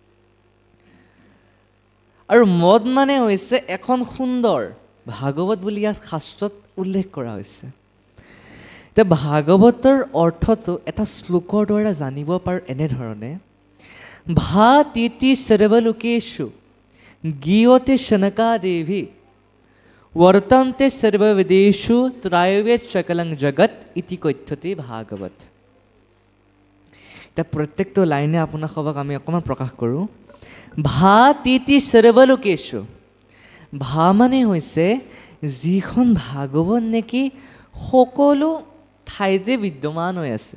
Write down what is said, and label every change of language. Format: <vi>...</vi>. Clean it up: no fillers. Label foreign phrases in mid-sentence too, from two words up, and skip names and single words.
<as>আৰু মদ মানে হৈছে এখন সুন্দৰ, ভাগৱত বুলি ইয়াত শাস্ত্ৰত উল্লেখ কৰা হৈছে। এতিয়া ভাগৱতৰ অৰ্থটো এটা শ্লোকৰ দ্বাৰা জানিব পাৰোঁ এনেধৰণে,</as> <sa>ভা তিতি সৰ্বলোকেষু গীয়তে শনকাদেৱী वर्तन्ते सर्ववेदेषु त्रैवेद सकलं जगत इति कथ्यते भागवत।</sa> <as>এতিয়া প্ৰত্যেকটো লাইনে আপোনাক আমি অকণমান প্ৰকাশ কৰোঁ।</as> <sa>ভা তিতি সৰ্বলোকেষু,</sa> <as>ভা মানে হৈছে যিখন ভাগৱত নেকি সকলো ঠাইতে বিদ্যমান হৈ আছে।</as>